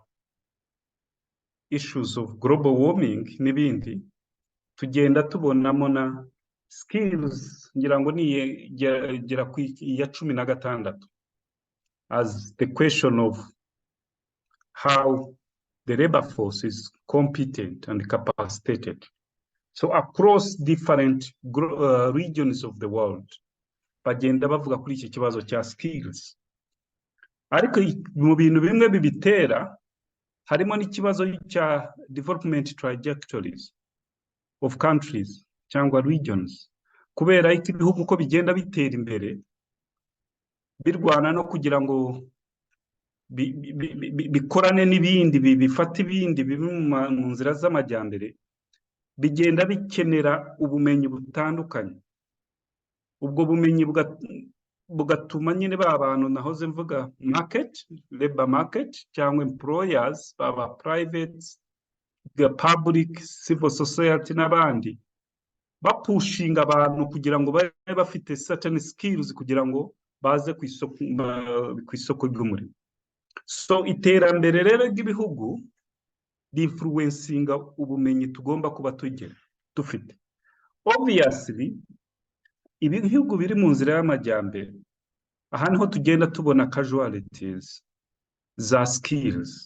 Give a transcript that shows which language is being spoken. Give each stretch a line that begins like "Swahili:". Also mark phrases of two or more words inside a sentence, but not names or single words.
English: issues of global warming
Kinyarwanda: n'ibindi, tugenda tubonamo na skills, ngira ngo gera ku ya
English: 16 as the question of how the labor force is competent and capacitated. So across different regions of the world,
Kinyarwanda: bagenda bavuga kuri iki kibazo cya skills. Ariko mu bintu bimwe bibitera harimo n'ikibazo cya
English: development trajectories of countries
Kinyarwanda: cyangwa regions, kubera iki ibihugu uko bigenda bitera imbere birwana no kugira ngo bikorane n'ibindi, bifata ibindi biri mu nzira z'amajyambere, bigenda bikenera ubumenyi butandukanye. Ubwo bumenyi bugatuma nyine ba bantu nahoze mvuga
English: labor market
Kinyarwanda: cyangwa employers, baba
English: private, public, civil society
Kinyarwanda: n'abandi, bapushinga abantu kugira ngo babe bafite
English: certain skills
Kinyarwanda: kugira ngo baze ku isoko ry'umurimo. So iterambere rero ry'ibihugu influencinga ubumenyi tugomba kuba dufite. Obviously ibihugu biri mu nzira y'amajyambere, aha niho tugenda tubona casualties za skills.